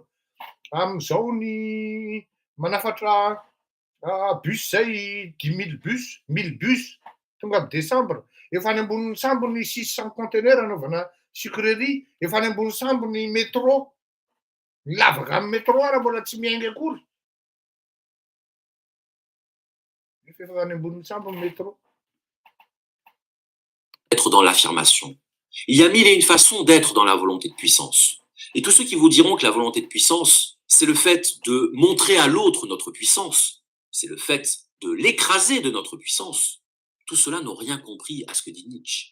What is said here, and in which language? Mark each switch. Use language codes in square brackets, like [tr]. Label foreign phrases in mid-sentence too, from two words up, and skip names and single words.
[mg] Amin'izao ny manafatra bus zay 10 000 bus, 1000 bus tonga amin'ny décembre. Efa any ambonin'ny sambo ny 600 conteneurs anaovana sucrerie, efa any ambony sambo ny métro. Ny lavaka amin'ny métro raha mbola tsy miainga akory. Efa any ambony sambo ny métro. [fr] Être dans l'affirmation. Il y a mille et une façons d'être dans la volonté de puissance. Et tous ceux qui vous diront que la volonté de puissance, c'est le fait de montrer à l'autre notre puissance, c'est le fait de l'écraser de notre puissance, tout cela n'ont rien compris à ce que dit Nietzsche.